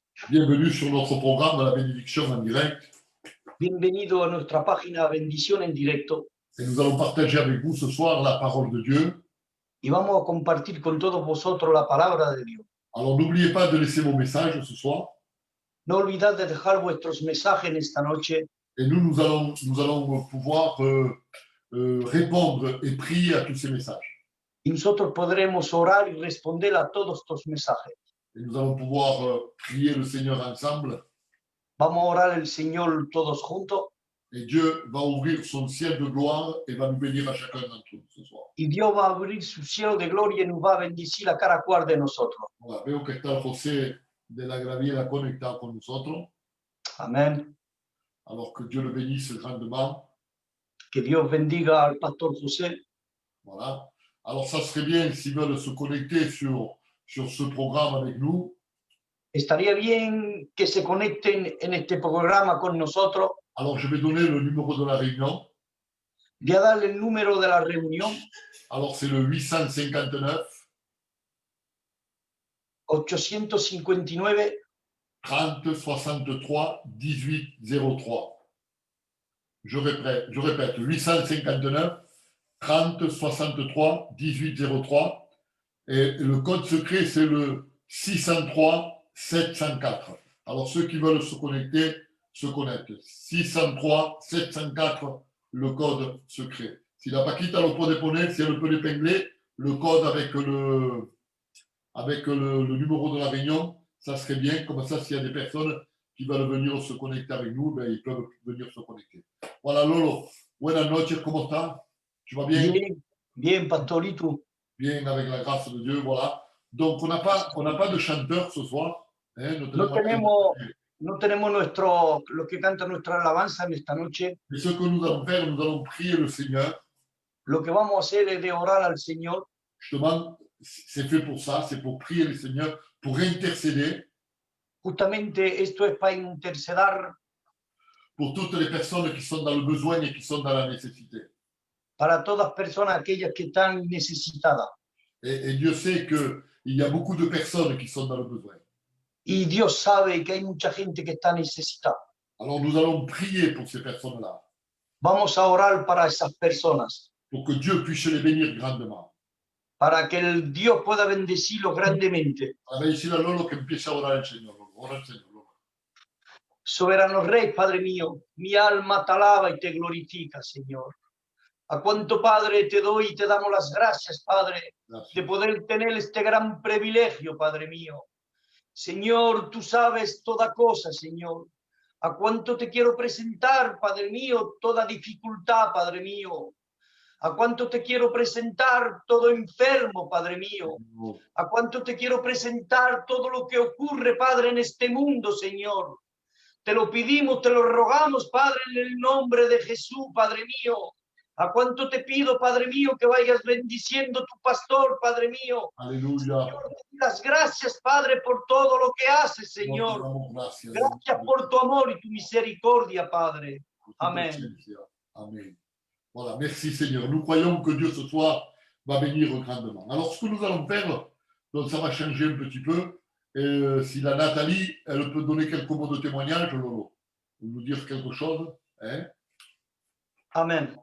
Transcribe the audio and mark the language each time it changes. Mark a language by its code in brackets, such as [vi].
[fr] Bienvenue sur notre programme de la bénédiction en direct. [es] Bienvenido a nuestra página Bendición en Directo. [fr] Et nous allons partager avec vous ce soir la parole de Dieu. [es] Y vamos a compartir con todos vosotros la palabra de Dios. [fr] Alors n'oubliez pas de laisser vos messages ce soir. [es] No olvidad de dejar vuestros mensajes en esta noche. [fr] Et nous allons pouvoir répondre et prier à tous ces messages. [es] Y nosotros podremos orar y responder a todos estos mensajes. [fr] Et nous allons pouvoir prier le Seigneur ensemble. [es] Vamos a orar al Señor todos juntos. [fr] Et Dieu va ouvrir son ciel de gloire et va nous bénir à chacun d'entre nous ce soir. [es] Y Dios va a abrir su cielo de gloria y nos va a bendecir a cada cual de nosotros. [fr] Voilà, [es] veo que está José de la Graviera conectado con nosotros. Amén. [fr] Alors que Dieu le bénisse grandement. [es] Que Dios bendiga al pastor José. [fr] Voilà. Alors ça serait bien s'ils veulent se connecter sur ce programme avec nous. [es] Estaría bien que se conecten en este programa con nosotros. [fr] Alors je vais donner le numéro de la réunion. [es] Voy a darle el número de la reunión. [fr] Alors c'est le 859 859 30 63 18 03. Je répète 859 30 63 18 03. Et le code secret, c'est le 603 704. Alors ceux qui veulent se connecter, se connectent. 603 704, le code secret. [es] Si la Paquita lo puede poner, [fr] si elle peut l'épingler, le code avec le numéro de la réunion, ça serait bien. Comme ça, s'il y a des personnes qui veulent venir se connecter avec nous, ben, ils peuvent venir se connecter. Voilà, Lolo. [es] Buenas noches, ¿cómo estás? [fr] Tu vas bien? [es] Bien, bien, pastorito. [fr] Bien, avec la grâce de Dieu, voilà. Donc, on n'a pas de chanteur ce soir. Hein, [es] no tenemos lo que canta nuestra alabanza en esta noche. [fr] Mais ce que nous allons faire, nous allons prier le Seigneur. [es] Lo que vamos a hacer es de orar al Señor. [fr] Justement, c'est fait pour ça, c'est pour prier le Seigneur, pour intercéder. [es] Justamente esto es para interceder. [fr] Pour toutes les personnes qui sont dans le besoin et qui sont dans la nécessité. [es] Para todas personas, aquellas que están necesitadas. [fr] Et Dieu sait qu'il y a beaucoup de personnes qui sont dans le besoin. [es] Y Dios sabe que hay mucha gente que está necesitada. [fr] Alors nous allons prier pour ces personnes-là. [es] Vamos a orar para esas personas. [fr] Pour que Dieu puisse les bénir grandement. [es] Para que el Dios pueda bendecirlos grandemente. A decir a Lolo que empiece a orar el Señor. Ora al Señor. Soberano Rey, Padre mío, mi alma te alaba y te glorifica, Señor. A cuánto, Padre, te doy y te damos las gracias, Padre, Gracias. de poder tener este gran privilegio, Padre mío. Señor, tú sabes toda cosa, Señor. A cuánto te quiero presentar, Padre mío, toda dificultad, Padre mío. A cuánto te quiero presentar todo enfermo, Padre mío. A cuánto te quiero presentar todo lo que ocurre, Padre, en este mundo, Señor. Te lo pedimos, te lo rogamos, Padre, en el nombre de Jesús, Padre mío. A cuánto te pido, Padre mío, que vayas bendiciendo tu pastor, Padre mío. Aleluya. Señor, te doy las gracias, Padre, por todo lo que haces, Señor. Gracias. Gracias por tu amor y tu misericordia, Padre. Amén. [fr] Amen. Voilà, merci Seigneur. Nous croyons que Dieu ce soir va bénir grandement. Alors ce que nous allons faire, donc ça va changer un petit peu. Et si la Nathalie, elle peut donner quelques mots de témoignage, Lolo, ou nous dire quelque chose, hein? Amen.